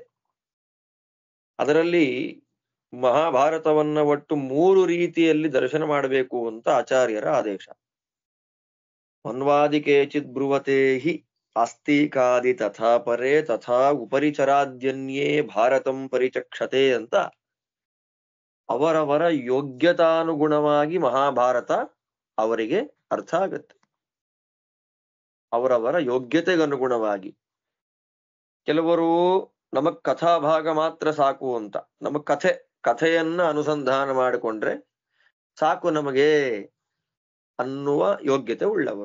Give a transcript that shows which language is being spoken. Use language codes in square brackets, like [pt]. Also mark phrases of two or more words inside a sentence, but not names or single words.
[kn] ಅದರಲ್ಲಿ ಮಹಾಭಾರತವನ್ನ ಒಟ್ಟು 3 ರೀತಿಯಲ್ಲಿ ದರ್ಶನ ಮಾಡಬೇಕು ಅಂತ ಆಚಾರ್ಯರ ಆದೇಶ. [sa] ಮನ್ವಾದಿ ಕೇಚಿತ್ ಬ್ರುವತೆ ಹಿ ಆಸ್ತಿಕಾದಿ ತಥಾ ಪರೇ ತಥಾ ಉಪರಿಚರಾದ್ಯನ್ಯೇ ಭಾರತಂ ಪರಿಚಕ್ಷತೆ [kn] ಅಂತ ಅವರವರ ಯೋಗ್ಯತಾನುಗುಣವಾಗಿ ಮಹಾಭಾರತ ಅವರಿಗೆ ಅರ್ಥ ಆಗತ್ತೆ. ಅವರವರ ಯೋಗ್ಯತೆಗನುಗುಣವಾಗಿ. ಕೆಲವರು ನಮಗ್ ಕಥಾಭಾಗ ಮಾತ್ರ ಸಾಕು ಅಂತ, ನಮಗ್ ಕಥೆಯನ್ನ ಅನುಸಂಧಾನ ಮಾಡಿಕೊಂಡ್ರೆ ಸಾಕು ನಮಗೆ ಅನ್ನುವ ಯೋಗ್ಯತೆ ಉಳ್ಳವರು.